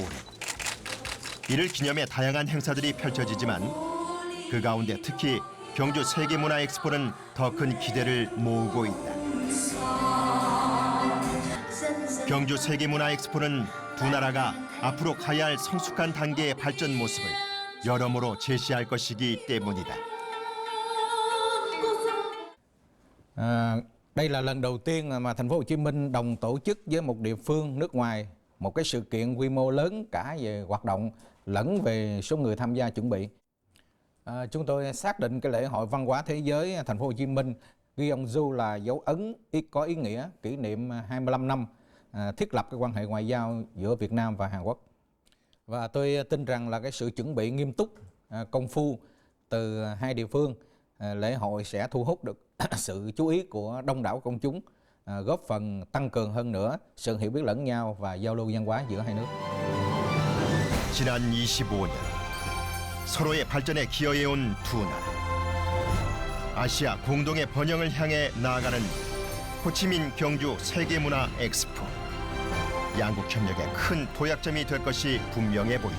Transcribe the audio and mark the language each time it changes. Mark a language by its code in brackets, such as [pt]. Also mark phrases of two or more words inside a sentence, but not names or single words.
[ko] 이를 기념해 다양한 행사들이 펼쳐지지만 그 가운데 특히 경주 세계문화엑스포는 더 큰 기대를 모으고 있다. 경주 세계문화엑스포는 두 나라가 앞으로 가야 할 성숙한 단계의 발전 모습을 여러모로 제시할 것이기 때문이다. [vi] Đây là lần đầu tiên mà thành phố Hồ Chí Minh đồng tổ chức với một địa phương nước ngoài một cái sự kiện quy mô lớn cả về hoạt động lẫn về số người tham gia chuẩn bị. Chúng tôi xác định cái lễ hội văn hóa thế giới thành phố Hồ Chí Minh Gyeongju là dấu ấn có ý nghĩa kỷ niệm 25 năm thiết lập cái quan hệ ngoại giao giữa Việt Nam và Hàn Quốc. Và tôi tin rằng là cái sự chuẩn bị nghiêm túc, công phu từ hai địa phương, lễ hội sẽ thu hút được sự chú ý của đông đảo công chúng, góp phần tăng cường hơn nữa sự hiểu biết lẫn nhau và giao lưu văn hóa giữa hai nước. [ko] 지난 25년 서로의 발전에 기여해온 두 나라. 아시아 공동의 번영을 향해 나아가는 호치민 경주 세계문화 엑스포. 양국 협력의 큰 도약점이 될 것이 분명해 보인다.